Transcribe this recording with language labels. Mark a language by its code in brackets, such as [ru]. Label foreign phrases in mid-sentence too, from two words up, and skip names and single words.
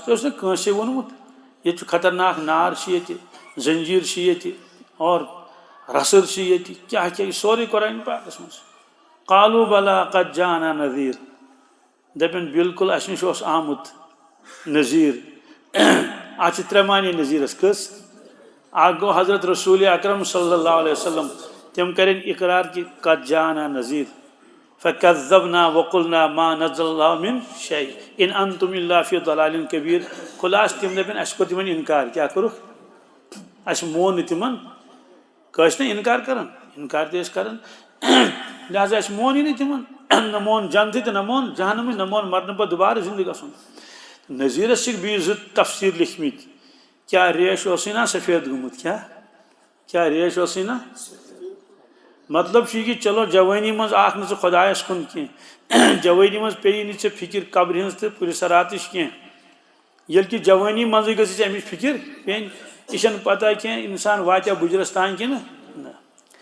[ks] تۄہہِ اوس نہٕ کٲنٛسے ووٚنمُت ییٚتہِ چھُ خطرناک نار چھِ ییٚتہِ زنجیٖر چھِ ییٚتہِ اور رسٕر چھِ ییٚتہِ کیٛاہ کیٛاہ یہِ سورُے قرآن پاکس منٛز [ar] قالوٗ بلا قد جانا نذیٖر [ks] دپن بالکل اسہِ نِش اوس آمُت نذیٖر اتھ چھِ 3 معنے نذیٖرس کٔژ اکھ گوٚو حضرت رسول اکرم [ar] صلی اللہ علیہ وسلم [ks] تِم کرن اقرار کہِ [ar] قد جانا نذیٖر فکذبنا وقلنا ما نزل اللہ من شیء ان انتم الا فی ضلال کبیر [ks] خلاصہٕ تِم دپن اسہِ کوٚر تِمن انکار کیٛاہ کوٚرُکھ اسہِ مون نہٕ تِمن ٲسۍ نا انکار کران انکار تہِ ٲسۍ کران لہٰذا اسہِ مونٕے نہٕ تِمن نہ مون جنتٕے تہٕ نہ مون جہنمٕے نہ مون مرنہٕ پتہٕ دُبارٕ زندٕ گژھُن نذیٖرس چھِکھ بیٚیہِ 2 تفسیٖر لیکھمٕتۍ کیٛاہ ریش اوسُے نا سفید گوٚمُت کیٛاہ ریش اوسُے نا مطلب چھُ یہِ کہِ چلو جوٲنی منٛز آکھ نہٕ ژٕ خۄدایس کُن کینٛہہ جوٲنی منٛز پیٚیی نہٕ ژےٚ فِکر قبرِ ہٕنٛز تہٕ پُلسراتٕچ کینٛہہ ییٚلہِ کہِ جوٲنی منٛزٕے گٔژھٕے ژےٚ اَمِچ فِکر پیٚنۍ یہِ چھنہٕ پتہ کینٛہہ انسان واتیٛا بُجرس تانۍ کِنہٕ نہ